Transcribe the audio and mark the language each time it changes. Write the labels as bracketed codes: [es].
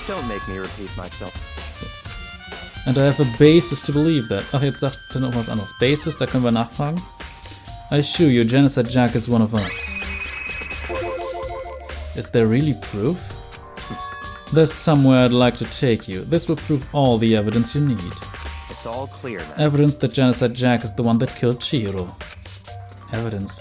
[en] Don't make me repeat myself. And I have a basis to believe that. [de] Ach, jetzt sagt er noch was anderes. Basis, da können wir nachfragen. [en] I assure you, Genocide Jack is one of us. Is there really proof? There's somewhere I'd like to take you. This will prove all the evidence you need. It's all clear now. Evidence that Genocide Jack is the one that killed Chihiro. Evidence?